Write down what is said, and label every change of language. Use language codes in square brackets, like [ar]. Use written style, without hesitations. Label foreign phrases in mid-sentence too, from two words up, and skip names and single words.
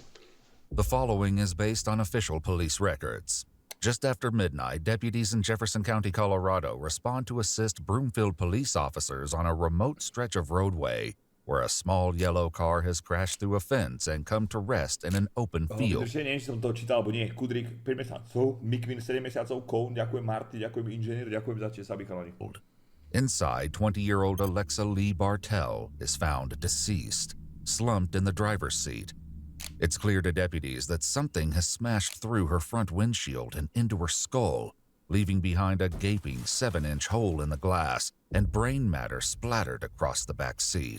[en] The following is based on official police records. Just after midnight, deputies in Jefferson County, Colorado respond to assist Broomfield police officers on a remote stretch of roadway where a small yellow car has crashed through a fence and come to rest in an open field. [sk] Neviem, či som to čítal, alebo nie. Kudrik 5 mesiacov, Mikvin 7 mesiacov, Koun, ďakujem Marty, ďakujem inžinier, ďakujem za čas, aby chalani. [en] Inside, 20-year-old Alexa Lee Bartell is found deceased, slumped in the driver's seat. It's clear to deputies that something has smashed through her front windshield and into her skull, leaving behind a gaping 7-inch hole in the glass and brain matter splattered across the back seat.